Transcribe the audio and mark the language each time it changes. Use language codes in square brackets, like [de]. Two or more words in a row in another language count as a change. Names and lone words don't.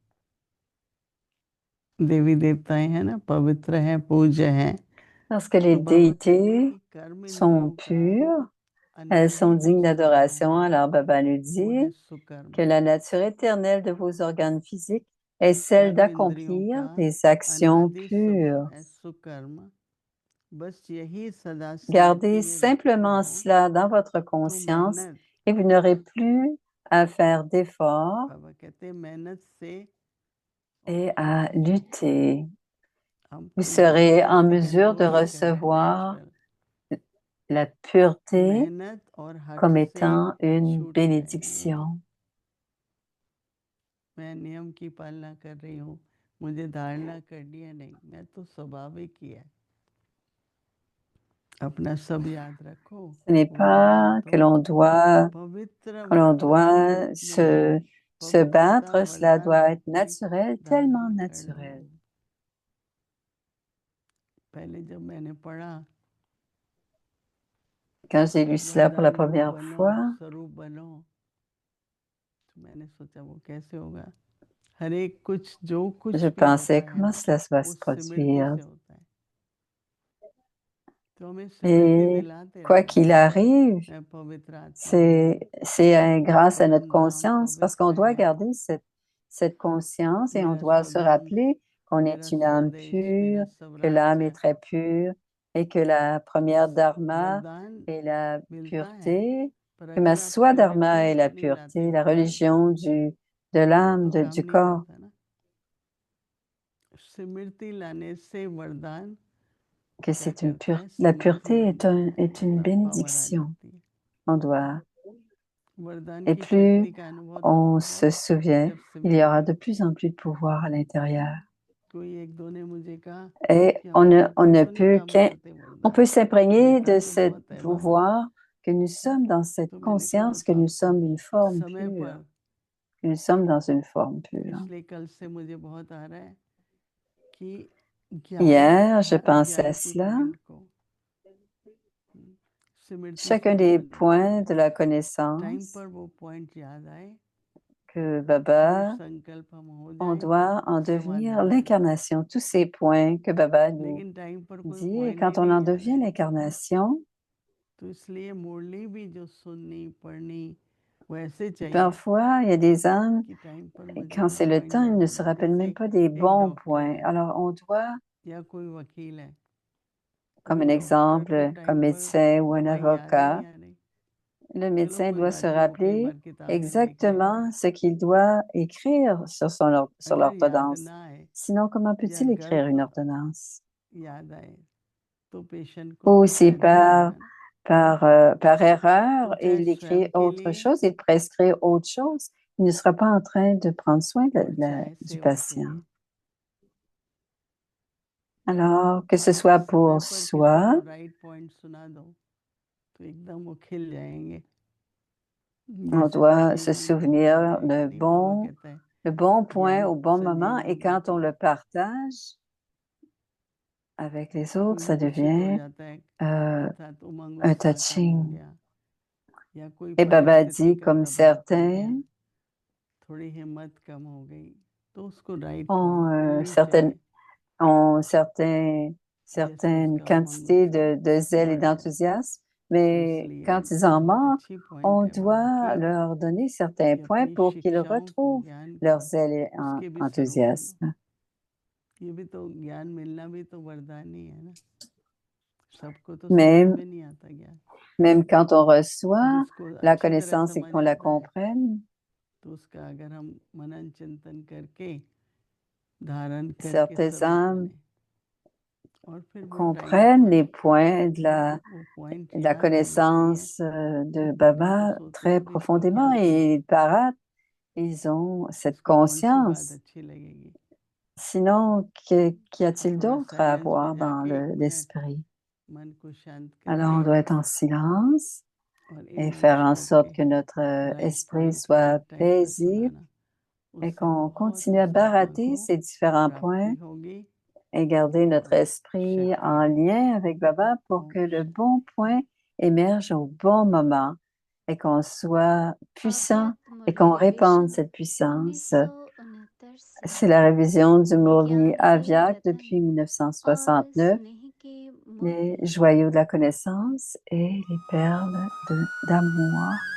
[hi] देवी देवताएं हैं ना, पवित्र हैं, पूज्य हैं। [fr] Parce que les [hi] तो बाबा कहते हैं [fr] déités [hi] कि कर्म [fr] sont [hi] इंद्रियों का [fr] pures, elles [hi] अनादि [fr] sont [hi] जो [fr] dignes [hi] स्वभाव [fr] d'adoration. [hi] है [fr] Alors Baba nous [hi] वो है [fr] dit [hi] सुकर्म। [fr] que la nature éternelle de vos organes physiques est celle [hi] कर्म इंद्रियों [fr] d'accomplir [hi] का [fr] des actions अनादि pures. [hi] स्वभाव है सुकर्म। बस यही सदा स्मृति [fr] Gardez [hi] में [fr] simplement [hi] रखो [fr] cela dans votre [hi] तो [fr] conscience [hi] मेहनत, [fr] et vous n'aurez plus à faire d'efforts [hi] बाबा कहते हैं मेहनत से [fr] et à lutter. [hi] हम [fr] Vous [hi] खुद ब खुद [fr] serez en [hi] ऐसे [fr] mesure de [hi] एंजॉय कर रहे हैं [fr] recevoir [hi] नेचुरल। [fr] la pureté [hi] मेहनत और हट [fr] comme [hi] से [fr] étant une [hi] छूट गए हैं। [fr] bénédiction. [hi] मैं नियम की पालना कर रही हूँ, मुझे धारणा करनी है नहीं, मैं तो स्वाभाविक ही है। अपना सब याद रखो। [fr] Ce n'est [hi] वरदान [fr] pas [hi] तो [fr] que l'on doit, [hi] पवित्र [fr] que l'on [hi] वरदान [fr] doit [hi] रूप में [fr] se [hi] पवित्रता [fr] battre, cela [hi] वरदान [fr] doit [hi] रूप [fr] être [hi] में [fr] naturel, tellement [hi] धारण कर लो। [fr] naturel. [hi] पहले जब मैंने पढ़ा [fr] Quand j'ai lu cela pour la [hi] वरदान रूप [fr] première [hi] बनो, [fr] fois, [hi] स्वरूप बनो, तो मैंने सोचा वो कैसे होगा। हर एक कुछ जो कुछ [fr] je [hi] भी होता [fr] pensais [hi] है [fr] comment [hi] ना, [fr] cela va [hi] वो [fr] se [hi] स्मृति [fr] produire. [hi] से होता है। तो हमें स्मृति [fr] Et [hi] दिलाते [fr] quoi [hi] रहना, [fr] qu'il arrive, [hi] मैं पवित्र आत्मा हूँ, [fr] c'est grâce à notre [hi] परम धाम [fr] conscience, parce [hi] पवित्र [fr] qu'on doit [hi] है, [fr] garder cette conscience et on [hi] मेरा [fr] doit se [hi] स्वधाम, [fr] rappeler qu'on [hi] मेरा [fr] est une âme [hi] स्वदेश, [fr] pure, [hi] मेरा [fr] que l'âme est [hi] स्वराज्य। [fr] très pure et que la première dharma [hi] वरदान [fr] est la [hi] मिलता है, [fr] pureté, [hi] पर [fr] que ma [hi] अगर आप [fr] swadharma est [hi] स्मृति [fr] la [hi] नहीं लाते [fr] pureté, la [hi] वरदान की, [fr] religion de l'âme, [hi] तो काम [fr] du [hi] नहीं [fr] corps. [hi] करता ना। स्मृति लाने से वरदान [fr] Que [hi] क्या [fr] c'est [hi] करता है, [fr] la [hi] समृद्धि [fr] pureté [hi] बन जाता [fr] est [hi] है, [fr] une [hi] पर पावर आ [fr] bénédiction. [hi] जाती है। [fr] On doit, [hi] वरदान [fr] et [hi] की [fr] plus [hi] शक्ति का अनुभव तब [fr] on [hi] होगा [fr] se souvient, [hi] जब [fr] il y aura [hi] स्मृति। [fr] de plus en plus de pouvoir à l'intérieur. [hi] कोई एक दो ने मुझे कहा [fr] Et [hi] कि हम [fr] on [hi] ऊपर [fr] ne [hi] तो नहीं [fr] peut [hi] काम [fr] qu'un, [hi] करते [fr] on [hi] वरदान, [fr] peut s'imprégner [hi] भीतर [fr] de [hi] तो [fr] ce [hi] बहुत है बाबा। [fr] pouvoir que nous sommes dans cette [hi] तो मैंने कहा वो [fr] conscience que [hi] तो [fr] nous [hi] आपको [fr] sommes une forme [hi] समय [fr] pure, [hi] पर, [fr] que nous sommes dans une forme pure. [hi] इसलिए कल से मुझे बहुत आ रहा है कि ज्ञान [fr] Hier, je [hi] हर [fr] pensais à [hi] अध्याय के [fr] cela. [hi] पॉइंट को स्मृति से [fr] Chacun des [hi] जोड़ लो, [fr] points de la [hi] टाइम [fr] connaissance [hi] पर वो पॉइंट याद आए, [fr] que [hi] वो [fr] Baba, [hi] संकल्प हम हो [fr] on [hi] जाए [fr] doit en devenir [hi] समाधान। [fr] l'incarnation. Tous ces points que Baba nous [hi] लेकिन टाइम पर कोई [fr] dit, et [hi] पॉइंट ही [fr] quand on [hi] नहीं [fr] en [hi] याद [fr] devient [hi] है, [fr] l'incarnation, [hi] तो इसलिए मुरली भी जो सुननी पढ़नी वो ऐसे चाहिए [fr] parfois, il y a des âmes, [hi] कि टाइम पर मुझे [fr] quand [hi] वो [fr] c'est le [hi] पॉइंट [fr] temps, ils [hi] याद [fr] ne [hi] हो [fr] se [hi] जाए। [fr] rappellent [hi] जैसे [fr] même pas des [hi] एक [fr] bons [hi] डॉक्टर [fr] points. [hi] है [fr] Alors, on doit, [hi] या कोई वकील है, [fr] comme [hi] वो [fr] un [hi] डॉक्टर को [fr] exemple, comme [hi] टाइम पर [fr] médecin ou un [hi] दवाई याद ही नहीं [fr] avocat, [hi] आ रही, [fr] le [hi] चलो [fr] médecin [hi] कोई [fr] doit [hi] बात [fr] se [hi] नहीं, वो कई [fr] rappeler [hi] बार किताब में देख लेगा। [fr] exactement ce qu'il doit écrire sur sur [hi] अगर याद [fr] l'ordonnance. [hi] ना आए [fr] Sinon, comment [hi] या [fr] peut-il écrire une [hi] गलत [fr] ordonnance? [hi] याद आए तो पेशेंट को [fr] Ou aussi [hi] फायदा नहीं होगा ना। [fr] par erreur, [hi] तो [fr] et [hi] चाहे [fr] il [hi] स्वयं [fr] écrit [hi] के [fr] autre [hi] लिए [fr] chose, il prescrit autre chose. il ne sera pas en train de prendre soin [hi] और चाय [fr] du [hi] से [fr] patient. [hi] उठे [fr] Alors, que ce soit [hi] समय [fr] pour [hi] पर किसी [fr] soi, [hi] को [en] right point [hi] सुना दो तो एकदम वो खिल जाएंगे [fr] on [hi] जैसे [fr] doit se [hi] स्कूल में [fr] souvenir [hi] नहीं मामा कहता है [fr] le bon point [hi] ज्ञान [fr] au bon moment [hi] सजीव [fr] et [hi] होना [fr] quand on le [hi] चाहिए [fr] partage avec les autres, ça [hi] तो चित हो [fr] devient [hi] जाता है अर्थात उमंग [fr] un उत्साह कम हो touching. [hi] गया या कोई [fr] Et Baba [hi] परिस्थिति [fr] dit, [hi] का [fr] comme [hi] प्रभाव पड़ गया [fr] certains [hi] थोड़ी हिम्मत कम हो गई तो उसको राइट [fr] ont, [hi] पॉइंट बोलनी [fr] certaines, [hi] चाहिए [fr] ont [hi] जैसे [fr] certaines [hi] उसका उमंग [fr] quantités [hi] उत्साह [fr] de zèle et [hi] बढ़ जाए [fr] d'enthousiasme, [hi] तो [fr] mais [hi] इसलिए [fr] quand ils en [hi] बहुत [fr] manquent, [hi] अच्छी पॉइंट [fr] on [hi] है बाबा [fr] doit [hi] की [fr] leur donner certains [hi] कि [fr] points [hi] अपनी [fr] pour qu'ils [hi] शिक्षाओं को [fr] retrouvent [hi] ज्ञान [fr] leur [hi] को [fr] zèle et [hi] उसके भी स्वरूप बनो [fr] enthousiasme. [hi] ये भी तो ज्ञान मिलना भी तो वरदान ही है ना सबको तो समझ [fr] Même, [hi] में नहीं आता ज्ञान [fr] même quand on reçoit [hi] जिसको [fr] la [hi] अच्छी तरह [fr] connaissance et [hi] समझ [fr] qu'on la [hi] आता है [fr] comprenne, [hi] तो उसका अगर हम मनन चिंतन करके धारण करके [fr] certaines [hi] स्वरूप [fr] âmes [hi] बने और फिर वो टाइम [fr] comprennent les [hi] पर [fr] points [hi] वो पॉइंट [fr] de la [hi] याद होने चाहिए [fr] connaissance de [hi] तो वो [fr] Baba [hi] सोचते [fr] très [hi] हैं अभी इसको क्या [fr] profondément et [hi] सुनाऊं [fr] ils parlent, ils ont cette [hi] इसको कौन सी बात [fr] conscience. [hi] अच्छी लगेगी [fr] Sinon, qu'y [hi] तो [fr] a-t-il [hi] थोड़ा [fr] d'autre à [hi] साइलेंस में [fr] avoir dans [hi] जाके एक मिनट [fr] l'esprit? [hi] मन को शांत [fr] Alors, on [hi] करके [fr] doit être en silence [hi] और [fr] et [hi] इन [fr] faire en [hi] श्लोक [fr] sorte [hi] के [fr] que notre [hi] राइट [fr] esprit [hi] पॉइंट [fr] soit [en] right time [hi] पर [fr] paisible [hi] सुनाना [fr] et [hi] उससे [fr] qu'on [hi] बहुत [fr] continue à [hi] उस आत्मा [fr] baratter [hi] को [fr] ces différents [hi] प्राप्ति [fr] points [hi] होगी [fr] et garder notre [hi] और [fr] esprit [hi] शक्ति [fr] en [hi] होगी [fr] lien avec Baba pour que le bon point émerge au bon moment et qu'on soit puissant et qu'on répande cette puissance. C'est la révision du Murli Avyak depuis 1969, les joyaux de la connaissance et les perles d'amour.